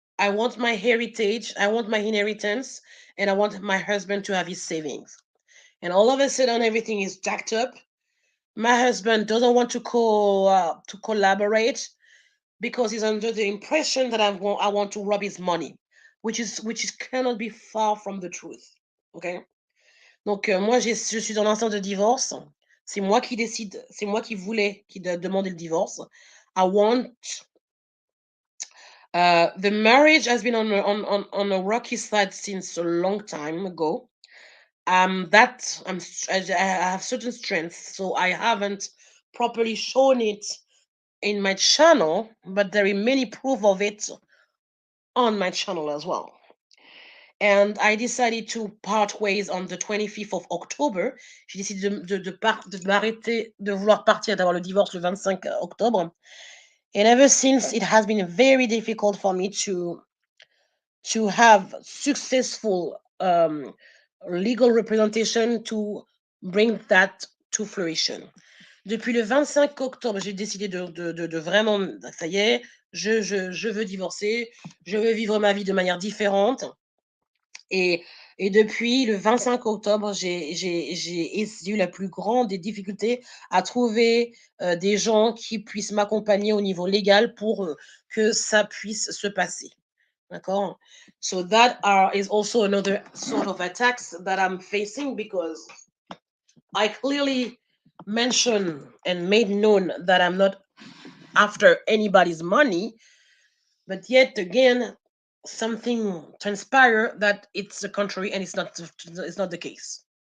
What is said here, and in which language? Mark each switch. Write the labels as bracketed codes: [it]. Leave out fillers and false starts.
[en] I want my heritage, I want my inheritance, and I want my husband to have his savings. And all of a sudden everything is jacked up. My husband doesn't want to collaborate because he's under the impression that I want to rob his money, which is cannot be far from the truth. Okay? [fr] Donc moi je suis dans l'instance de divorce. C'est moi qui décide, c'est moi qui voulais qui demander le divorce. [en] I want the marriage has been on a rocky side since a long time ago. I have certain strengths, so I haven't properly shown it in my channel, but there is many proof of it on my channel as well. and I decided to part ways on the 25th of October. [fr] J'ai décidé de m'arrêter, de vouloir partir, d'avoir le divorce le 25 octobre. [en] And ever since, it has been very difficult for me to have successful legal representation to bring that to fruition. [fr] Depuis le 25 octobre, j'ai décidé de vraiment, ça y est, je veux divorcer, je veux vivre ma vie de manière différente. Et, et depuis le 25 octobre, j'ai eu la plus grande des difficultés à trouver des gens qui puissent m'accompagner au niveau légal pour que ça puisse se passer. D'accord? [en] So that is also another sort of attacks that I'm facing because I clearly mentioned and made known that I'm not after anybody's money, but yet again, something transpire that it's the contrary and it's not the case.